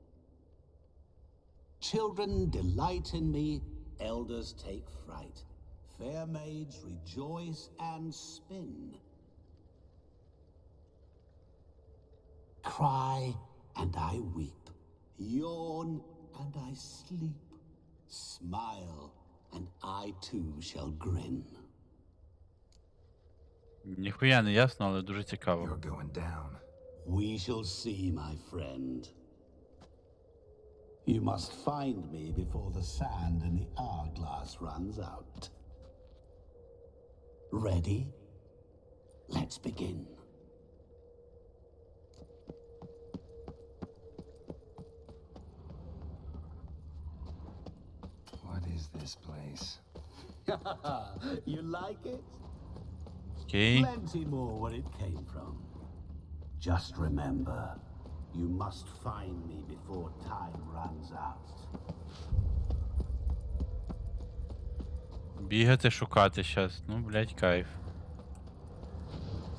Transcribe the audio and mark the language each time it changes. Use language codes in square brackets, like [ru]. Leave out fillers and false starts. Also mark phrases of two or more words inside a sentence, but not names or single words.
[en] Children delight in me, elders take fright, fair maids rejoice and spin. Cry and I weep, yawn and I sleep, smile and I too shall grin. [uk] Ніхуя не ясно, але дуже цікаво. [en] You're going down. We shall see, my friend. You must find me before the sand in the hourglass runs out. Ready? Let's begin. What is this place? You like it? Okay. Plenty more where it came from. Just remember, you must find me before time runs out. [uk] Бігати, шукати щас. Ну, блять, кайф.